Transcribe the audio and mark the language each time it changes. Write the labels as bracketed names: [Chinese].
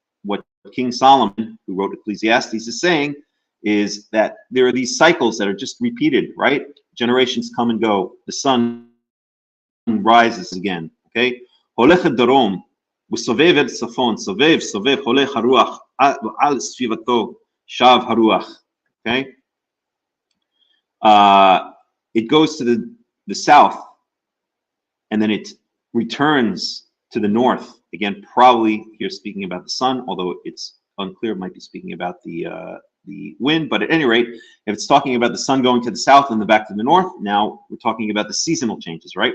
[English] what King Solomon, who wrote Ecclesiastes, is saying is that there are these cycles that are just repeated, right? Generations come and go. The sun rises again, okay? [Hebrew] הולך דרום, וסובב אל צפון, סובב, הולך הרוח, ועל סביבתו שב הרוח, okay? [English] It goes to the south, and then it returns to the north. Again, probably here speaking about the sun, although it's unclear, it might be speaking about the wind, but at any rate, if it's talking about the sun going to the south and then back to the north, now we're talking about the seasonal changes, right?